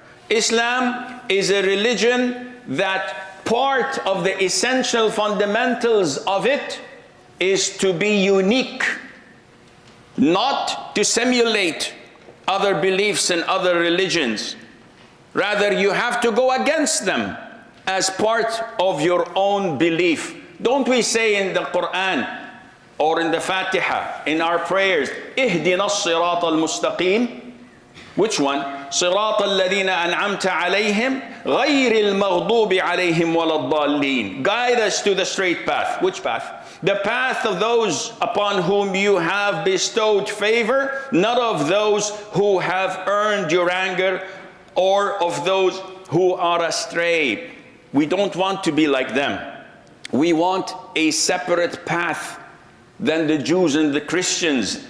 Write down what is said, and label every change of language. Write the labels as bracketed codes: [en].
[en] Islam is a religion that part of the essential fundamentals of it is to be unique, not to simulate other beliefs and other religions. Rather, you have to go against them as part of your own belief. Don't we say in the Quran or in the Fatiha, in our prayers, [ar] اهدنا الصراط المستقيم? [en] Which one? [ar] صراط الذين أنعمت عليهم غير المغضوب عليهم ولا الضالين. [en] Guide us to the straight path. Which path? The path of those upon whom you have bestowed favor, not of those who have earned your anger or of those who are astray. We don't want to be like them. We want a separate path than the Jews and the Christians.